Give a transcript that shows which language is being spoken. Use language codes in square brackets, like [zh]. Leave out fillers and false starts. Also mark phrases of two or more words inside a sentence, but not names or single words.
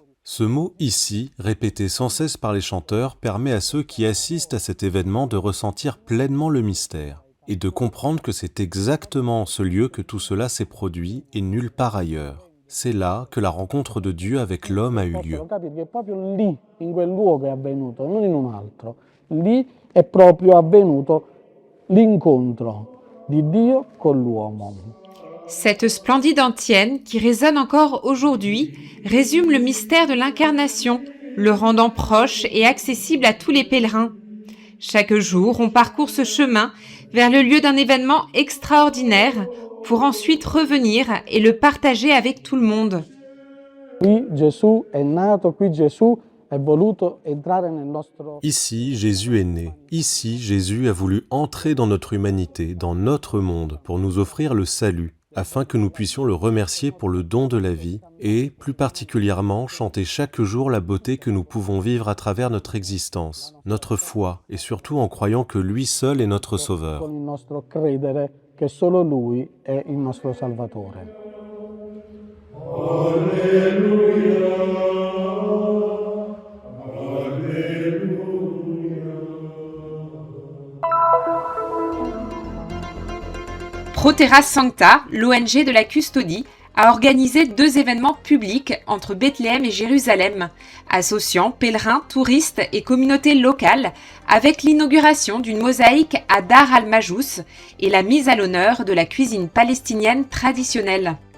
[fr] Ce mot « ici », répété sans cesse par les chanteurs, permet à ceux qui assistent à cet événement de ressentir pleinement le mystère et de comprendre que c'est exactement en ce lieu que tout cela s'est produit et nulle part ailleurs. C'est là que la rencontre de Dieu avec l'homme a eu lieu. [it] Proprio lì, in quel luogo è avvenuto, non in un altro. Lì è proprio avvenuto l'incontro di Dio con l'uomo. [fr] Cette splendide antienne, qui résonne encore aujourd'hui, résume le mystère de l'incarnation, le rendant proche et accessible à tous les pèlerins. Chaque jour, on parcourt ce chemin vers le lieu d'un événement extraordinaire pour ensuite revenir et le partager avec tout le monde. [it] Qui Gesù è nato, qui Gesù è voluto entrare nel nostro... [fr] Ici, Jésus est né. Ici, Jésus a voulu entrer dans notre humanité, dans notre monde, pour nous offrir le salut, afin que nous puissions le remercier pour le don de la vie et, plus particulièrement, chanter chaque jour la beauté que nous pouvons vivre à travers notre existence, notre foi, et surtout en croyant que lui seul est notre Sauveur. [it] Con il nostro credere che solo Lui è il nostro Salvatore. [fr] Proterra Sancta, l'ONG de la Custodie, a organisé 2 événements publics entre Bethléem et Jérusalem, associant pèlerins, touristes et communautés locales, avec l'inauguration d'une mosaïque à Dar al-Majous et la mise à l'honneur de la cuisine palestinienne traditionnelle.